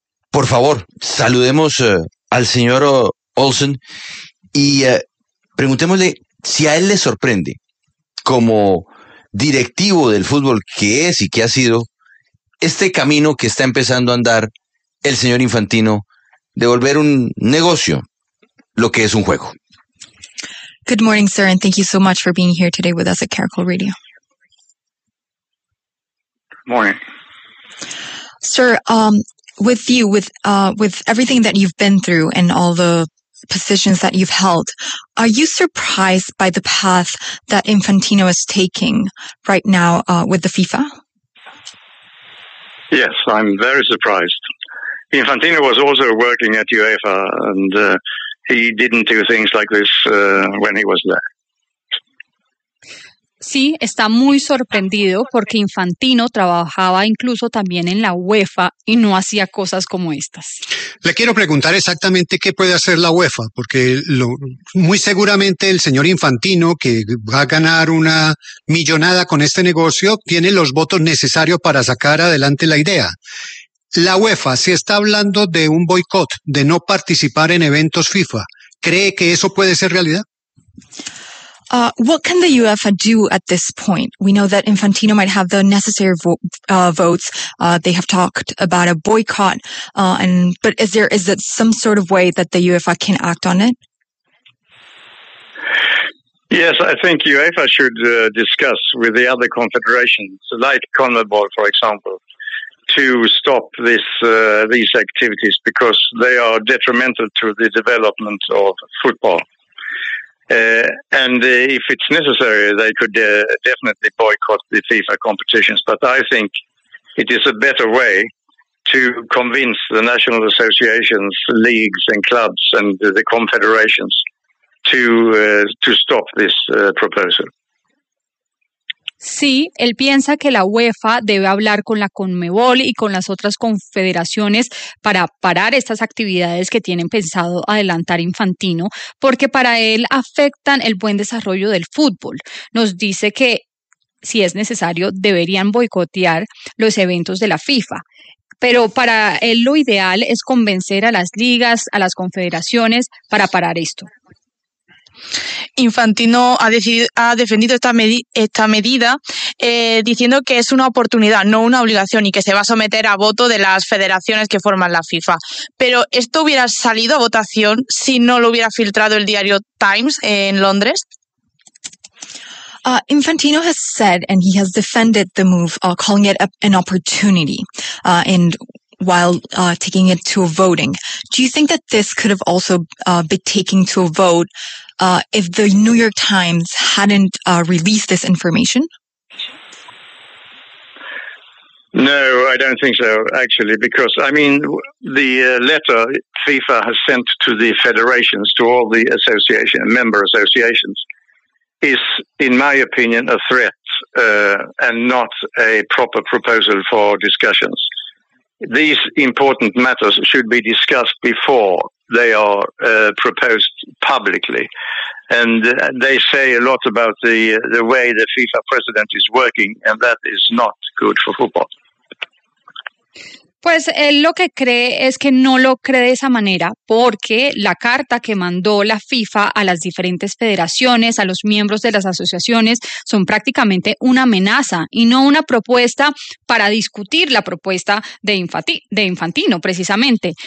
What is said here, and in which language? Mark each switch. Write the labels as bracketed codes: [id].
[es] Por favor, saludemos al señor Olsson y preguntémosle si a él le sorprende, como directivo del fútbol que es y que ha sido, este camino que está empezando a andar el señor Infantino de volver un negocio lo que es un juego. [en] Good morning, sir, and thank you so much for being here today with us at Caracol Radio. Morning. Sir, with you, with everything that you've been through and all the positions that you've held, are you surprised by the path that Infantino is taking right now with the FIFA? Yes, I'm very surprised. Infantino was also working at UEFA, and he didn't do things like this when he was there. [es] Sí, está muy sorprendido porque Infantino trabajaba incluso también en la UEFA y no hacía cosas como estas. Le quiero preguntar exactamente qué puede hacer la UEFA, porque muy seguramente el señor Infantino, que va a ganar una millonada con este negocio, tiene los votos necesarios para sacar adelante la idea. La UEFA, si está hablando de un boicot, de no participar en eventos FIFA, ¿cree que eso puede ser realidad? [en] What can the UEFA do at this point? We know that Infantino might have the necessary votes. They have talked about a boycott. But is it some sort of way that the UEFA can act on it? Yes, I think UEFA should discuss with the other confederations, like CONMEBOL, for example, to stop these activities because they are detrimental to the development of football. If it's necessary, they could definitely boycott the FIFA competitions. But I think it is a better way to convince the national associations, leagues and clubs and the confederations to stop this proposal. [es] Sí, él piensa que la UEFA debe hablar con la CONMEBOL y con las otras confederaciones para parar estas actividades que tienen pensado adelantar Infantino, porque para él afectan el buen desarrollo del fútbol. Nos dice que, si es necesario, deberían boicotear los eventos de la FIFA. Pero para él lo ideal es convencer a las ligas, a las confederaciones, para parar esto. Infantino ha defendido esta medida diciendo que es una oportunidad, no una obligación, y que se va a someter a voto de las federaciones que forman la FIFA. Pero ¿esto hubiera salido a votación si no lo hubiera filtrado el diario Times en Londres? [en] Infantino has said and he has defended the move, calling it an opportunity while taking it to a voting. Do you think that this could have also been taken to a vote if the New York Times hadn't released this information? No, I don't think so, actually, because, I mean, the letter FIFA has sent to the federations, to all the association member associations, is, in my opinion, a threat and not a proper proposal for discussions. These important matters should be discussed before they are proposed publicly. And they say a lot about the way the FIFA president is working, and that is not good for football. [es] Pues él lo que cree es que no lo cree de esa manera, porque la carta que mandó la FIFA a las diferentes federaciones, a los miembros de las asociaciones, son prácticamente una amenaza y no una propuesta para discutir la propuesta de Infantino, precisamente.